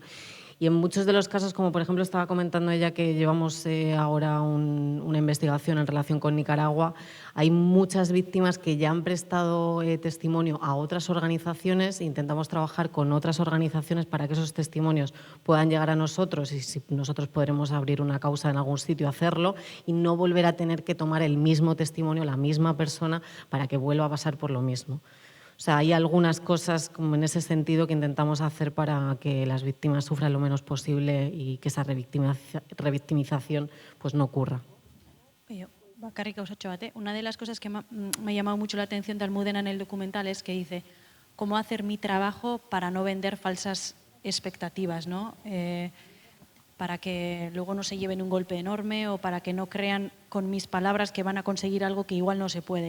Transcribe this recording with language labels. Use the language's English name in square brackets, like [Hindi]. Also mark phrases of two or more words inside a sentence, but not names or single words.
[Spanish] Y en muchos de los casos, como por ejemplo estaba comentando ella que llevamos ahora una investigación en relación con Nicaragua, hay muchas víctimas que ya han prestado testimonio a otras organizaciones e intentamos trabajar con otras organizaciones para que esos testimonios puedan llegar a nosotros y si nosotros podremos abrir una causa en algún sitio, hacerlo y no volver a tener que tomar el mismo testimonio, la misma persona, para que vuelva a pasar por lo mismo. O sea, hay algunas cosas como en ese sentido que intentamos hacer para que las víctimas sufran lo menos posible y que esa revictimización pues, no ocurra. [Basque] Bakarrik gauzatxo bat, [Spanish] una de las cosas que me ha llamado mucho la atención de Almudena en el documental es que dice cómo hacer mi trabajo para no vender falsas expectativas, ¿no? Para que luego no se lleven un golpe enorme o para que no crean con mis palabras que van a conseguir algo que igual no se puede.